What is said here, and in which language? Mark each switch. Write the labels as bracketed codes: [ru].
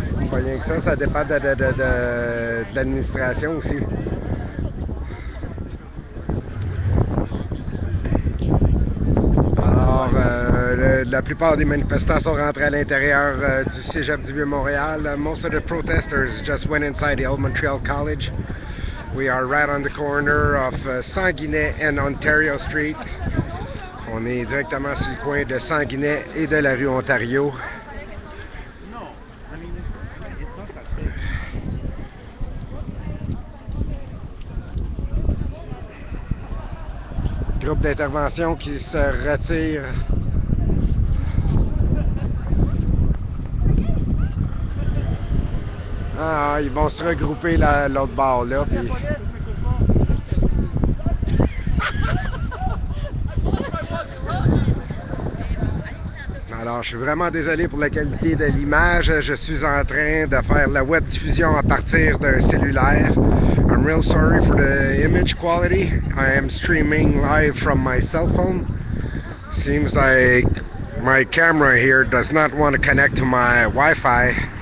[fr] Pas rien que ça dépend de l'administration aussi. Alors, la plupart des manifestants sont rentrés à l'intérieur du Cégep du Vieux-Montréal. [en] Most of the protesters just went inside the Old Montreal College. We are right on the corner of Sanguinet and Ontario Street. [fr] On est directement sur le coin de Sanguinet et de la rue Ontario. Groupe d'intervention qui se retire. Ah, ils vont se regrouper l'autre bord là. Puis... Alors, je suis vraiment désolé pour la qualité de l'image. Je suis en train de faire la web diffusion à partir d'un cellulaire. [en] I'm real sorry for the image quality. I am streaming live from my cell phone. Seems like my camera here does not want to connect to my Wi-Fi.